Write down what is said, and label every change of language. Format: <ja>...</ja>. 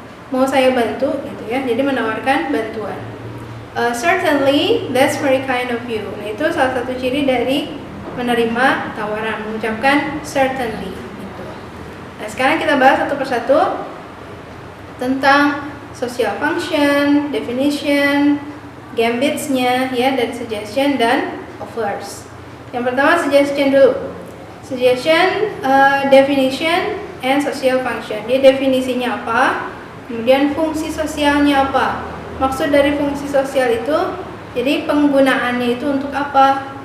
<id>Mau saya bantu gitu ya. Jadi menawarkan bantuan.</id> <en>Certainly, that's very kind of you.</en> <id>Nah, itu salah satu ciri dari menerima tawaran, mengucapkan certainly gitu. Nah, sekarang kita bahas satu persatu tentang social function, definition, gambits-nya ya, dari suggestion dan offers. Yang pertama suggestion dulu. Suggestion, definition, and social function. Dia definisinya apa? Kemudian fungsi sosialnya apa? Maksud dari fungsi sosial itu, jadi penggunaannya itu untuk apa?</id>